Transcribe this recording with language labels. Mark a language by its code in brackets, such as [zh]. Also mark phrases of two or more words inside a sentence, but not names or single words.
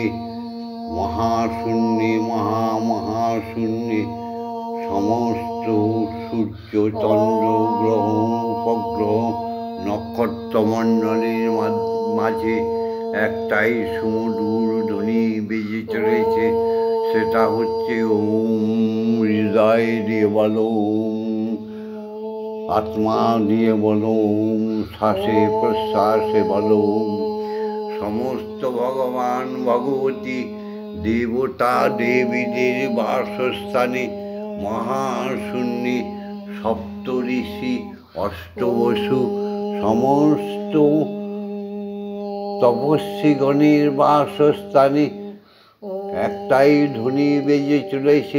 [bn] মহাশূন্যে মহামহাশূন্যে সমস্ত সূর্য চন্দ্র গ্রহ উপগ্রহ নক্ষত্রমণ্ডলের মাঝে একটাই সুমধুর ধ্বনি বেজে চলেছে, সেটা হচ্ছে ওম। হৃদয় দিয়ে বলো ওম, আত্মা দিয়ে বলো ওম, শ্বাসে প্রশ্বাসে বলো ওম। সমস্ত ভগবান ভগবতী দেবতা দেবীদের বাসস্থানে মহাশূন্যে সপ্ত ঋষি অষ্টবসু সমস্ত তপস্বীগণের বাসস্থানে একটাই ধ্বনি বেজে চলেছে।